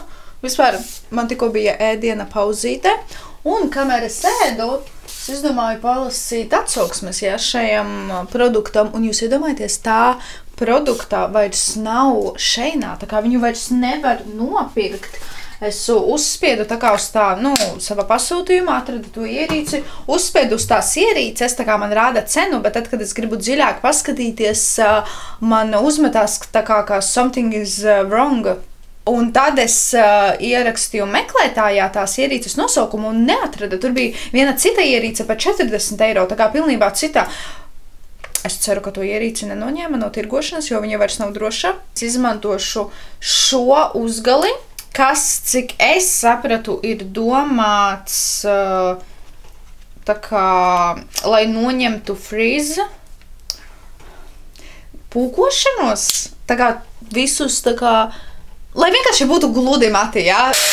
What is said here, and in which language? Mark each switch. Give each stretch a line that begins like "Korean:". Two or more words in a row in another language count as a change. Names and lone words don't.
Latvian: Vispār man tikko bija ēdiena pauzīte, un kamēr es ēdu, es izdomāju palasīt atsauksmes šajam produktam, un jūs iedomājaties, tā produktā vairs nav šeinā, tā kā viņu vairs nevar nopirkt. Es uzspiedu tā kā uz tā, nu, savā pasūtījumā, atradu to ierīci, uzspiedu uz tās ierīces, tā kā man rāda cenu, bet tad, kad es gribu dziļāk paskatīties, man uzmetās tā kā
English: something is wrong.
Latvian: Un tad es ierakstīju meklētājā tās ierīces nosaukumu un neatradu. Tur bija viena cita ierīce par 40 eiro, tā kā pilnībā citā. Es ceru, ka to ierīci nenoņēma no tirgošanas, jo viņa vairs nav droša. Es izmantošu šo uzgali, kas, cik es sapratu, ir domāts tā kā, lai noņemtu frizz pūkošanos, tā kā visus tā kā, lai vienkārši būtu gludi mati, jā.